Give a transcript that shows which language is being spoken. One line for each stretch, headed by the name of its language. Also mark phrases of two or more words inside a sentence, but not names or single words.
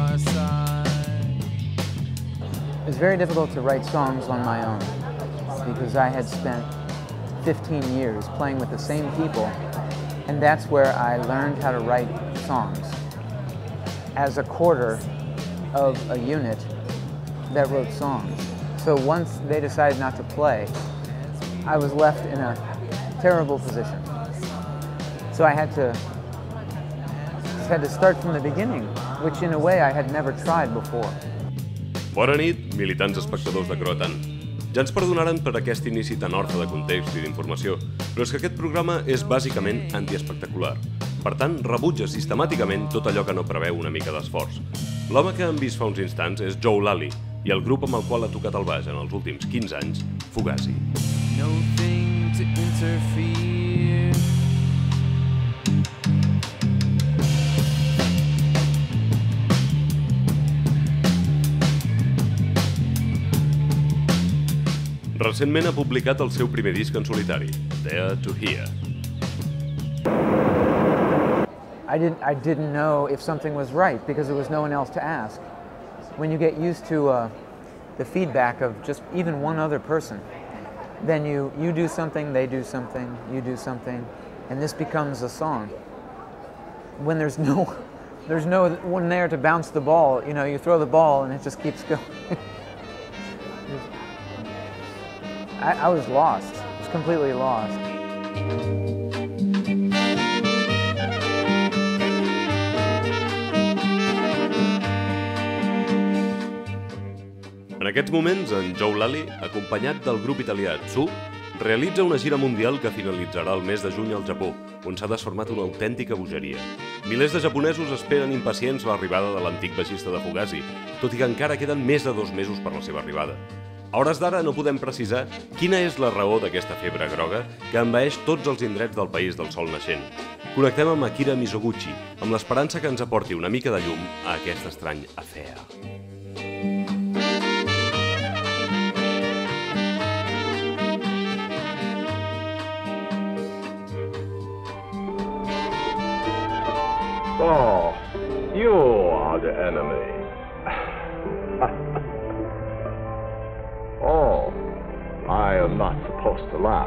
English: It's very difficult to write songs on my own because I had spent 15 years playing with the same people, and that's where I learned how to write songs as a quarter of a unit that wrote songs. So once they decided not to play, I was left in a terrible position. So I had to start from the beginning, which in a way I had never tried before.
Catalan: Bona nit, militants espectadors de Croatan. Ja ens perdonaren per aquest inici tan orfe de context i d'informació, però és que aquest programa és bàsicament antiespectacular. Per tant, rebutja sistemàticament tot allò que no preveu una mica d'esforç. L'home que hem vist fa uns instants és Joe Lally i el grup amb el qual ha tocat el baix en els últims 15 anys, Fugazi.
English: Nothing to interfere.
Catalan: Recentment ha publicat el seu primer disc en solitari, There to Hear.
English: I didn't know if something was right because there was no one else to ask. When you get used to the feedback of just even one other person, then you do something, they do something, you do something, and this becomes a song. When there's no one there to bounce the ball, you know, you throw the ball and it just keeps going. I was lost. I was completely lost.
Catalan: En aquests moments, en Joe Lally, acompanyat del grup italià Tsu, realitza una gira mundial que finalitzarà el mes de juny al Japó, on s'ha desformat una autèntica bogeria. Milers de japonesos esperen impacients l'arribada de l'antic baixista de Fugazi, tot i que encara queden més de 2 mesos per la seva arribada. A hores d'ara no podem precisar quina és la raó d'aquesta febre groga que envaeix tots els indrets del país del sol naixent. Connectem amb Akira Mizoguchi, amb l'esperança que ens aporti una mica de llum a aquest estrany afer.
English: Oh, you are the enemy. Oh, I am not supposed to laugh.